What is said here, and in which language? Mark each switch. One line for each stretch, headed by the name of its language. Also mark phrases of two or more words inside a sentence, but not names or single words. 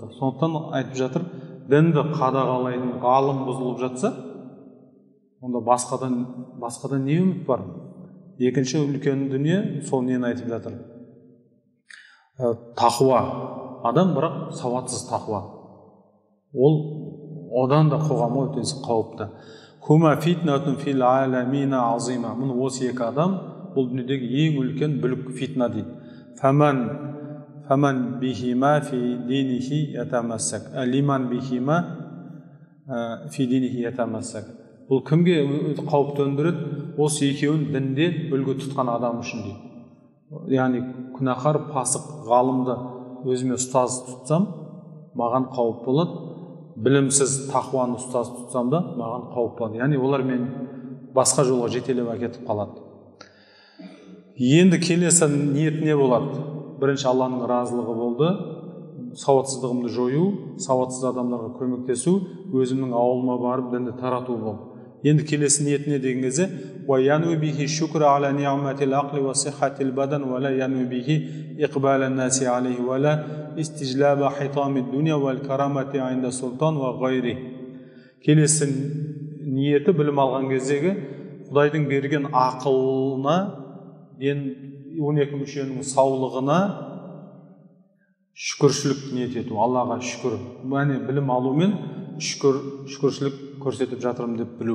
Kazakh: Сондықтан айтып жатыр, дінді қадағалайтын ғалым бұзылып жатса, онда басқадан не үміт бар? Екінші үлкен дүние сол нені айтып жатыр? Тақуа. Адам, бірақ сауатсыз тақуа. Ол одан да қоғамға өте қауіпті.
Arabic: هما فتنة في العالمين عظيمة.
Kazakh: Мұны осы екі адам бұл дүниедегі ең үлкен бүлік фитна дейді.
Arabic: فمن بهما في دينه يتمسك. لمن بهما في دينه يتمسك.
Kazakh: Бұл кімге қауіп төндіреді? Осы екеуін дінде үлгі тұтқан адам үшін дейді. Яғни күнәһар, пасық, ғалымды өзіме ұстаз тұтсам, маған қауіп болады. Білімсіз тақуаны ұстаз тұтсам да, маған қауіп болады. Яғни олар мен басқа жолға жетелеп әкетіп қалады. Енді келесі ниет не болады? Бірінші Алланың разылығы болды, сауатсыздығымды жою, сауатсыз адамдарға көмектесу, өзімнің ауылыма барып дінді тарату болды. Енді келесі ниет не деген кезде,
Arabic: وَيَنْوِ بِهِ شُكْرَ عَلَى نِعْمَةِ الْعَقْلِ وَصِحَّةِ الْبَدَنِ وَلَا يَنْوِ بِهِ إِقْبَالَ النَّاسِ عَلَيْهِ وَلَا استجلاب حطام الدنيا والكرامة عند السلطان وغيره.
Kazakh: Келесі ниеті білім алған кездегі Құдайдың берген ақылына, 12 мүшенің саулығына шүкіршілік ниет ету, Аллаға шүкір. Мәне білім алумен шүкіршілік көрсетіп жатырмын деп білу.